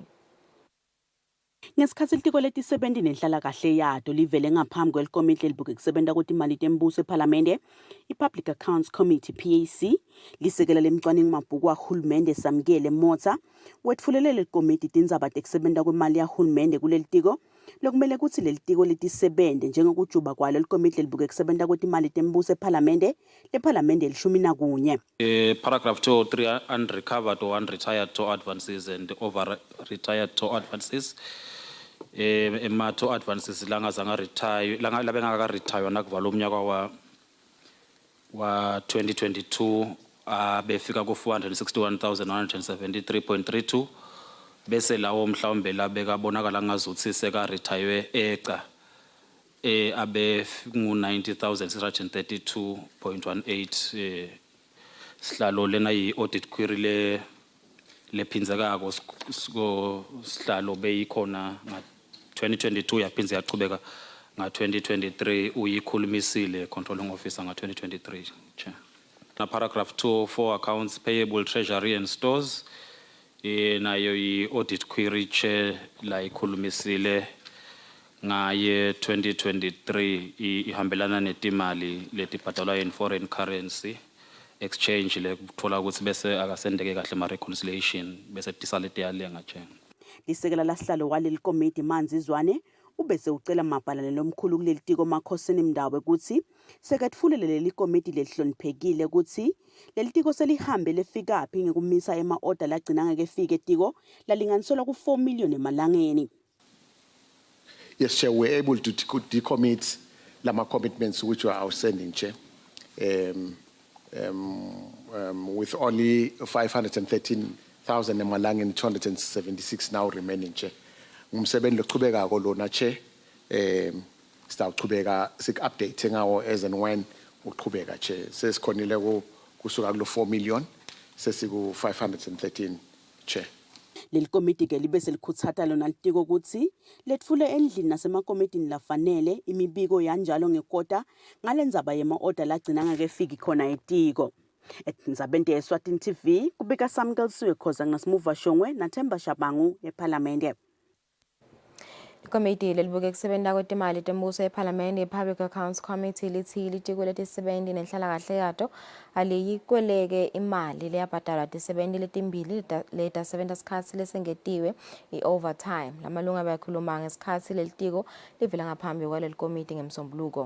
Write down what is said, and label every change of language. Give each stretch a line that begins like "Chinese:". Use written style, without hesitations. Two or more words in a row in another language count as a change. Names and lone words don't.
Swati: Ngesikhathi litiko letisebenti nenhlala kahle yato livele ngaphambi kwelikomiti lelibuke kusebenta kwetimali tembuso ephalamende i-Public Accounts Committee PAC lisekela lemcwaningo mabhuku kahulumende samkele motsa wetfulele lelikomiti tindzaba tekusebenta kwemali yahulumende kuleli tiko lokumele kutsi leli tiko litisebente njengokujuba kwalo likomiti lelibuke kusebenta kwetimali tembuso ephalamende lephalamende li11.
English: Paragraph 203 unrecovered or unretired toll advances and over retired toll advances.
Swati: Ema-
English: toll advances
Swati: langazanga retire labengaka retire nakuvala umnyaka wa 2022 befika ku 461,173.32 bese lawo mhlawumbe labeka bonakala ngazuthi seka retire eca abe ngu 90,632.18 sihlalo lena yi
English: audit query
Swati: lephinzekako sihlalo beyikhona nga 2022 yaphinze yachubeka nga 2023 uyikhulumisile
English: controlling officer
Swati: nga 2023 cha na
English: paragraph 2 for accounts payable treasury and stores
Swati: nayo yi
English: audit query
Swati: che la ikhulumisile ngaye 2023 ihambelana netimali letibhatalwa
English: in foreign currency exchange
Swati: lekuthola ukuthi bese akasendeke kahle ma reconciliation bese tisalete yalenga nje lisekela lasihlalo waleli komiti Manzizwane ubese ucela mabhalane lomkhulu kuleli tiko makhosini emdawo ukuthi seketfulele leli komiti lehloniphekile ukuthi leli tiko selihambe lefika phi ngekumisa ema-order lagcina ngekefika etiko lalinganiselwa ku 4 million emalangeni.
English: Yes, Chair, we're able to decommit lama commitments which were outstanding, Chair. With only 513,000 emalangeni 276 now remaining, Chair.
Swati: Ngumsebenzi lochubeka kolona, Chair. Sitawuchubeka sik-update ngawo
English: as and when
Swati: uchubeka, Chair. Sesikhonile kusuka kulo 4 million sesiku 513, Chair. Leli komiti ke libe selikhutsata lona litiko ukuthi letfule endlini nasemakomitini lafanele imibiko yanjalo ngekota ngalendzaba yema-order lagcina ngakefiki khona etiko. Etindzabeni eSwatini TV kubika Samkalswe Khoza ngasimuva Shongwe naThemba Shabangu ePhalamende. Ikomiti lelibuke kusebenta kwetimali tembuso ephalamende i-Public Accounts Committee lithi litiko letisebenti nenhlalakahle yato aliyikweleke imali leyabhadalwa tisebenti letimbili letasebenta sikhatsi lesengetiwe i-overtime. Lamalunga bayakhuluma ngesikhatsi leli tiko livela ngaphambi kwaleli komiti ngemsombuluko.